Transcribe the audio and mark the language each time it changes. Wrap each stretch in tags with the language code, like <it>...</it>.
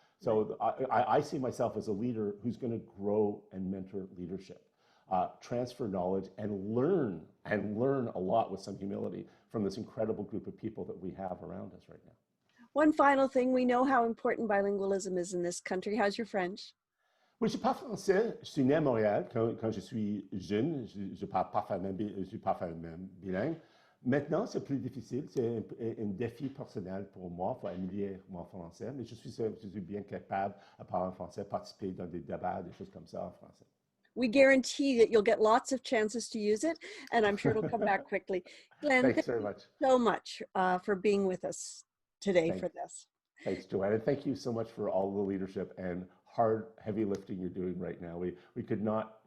<en>So I see myself as a leader who's going to grow and mentor leadership, transfer knowledge, and learn a lot with some humility from this incredible group of people that we have around us right now. One final thing, we know how important bilingualism is in this country. How's your French?</en> <fr>Oui, je parle français. Je suis né à Montréal. Quand je suis jeune, je parle parfaitement bilingue. Maintenant, c'est plus difficile. C'est un défi personnel pour moi. Il faut améliorer mon français. Mais je suis bien capable de parler en français, participer dans des débats, des choses comme ça en français.</fr> <en>We guarantee that you'll get lots of chances to use it, and I'm sure it'll come back quickly. Glen, thanks very much. So much for being with us today for this. Thanks, Joanne. And thank you so much for all the leadership and hard, heavy lifting you're doing right now. We could not</en>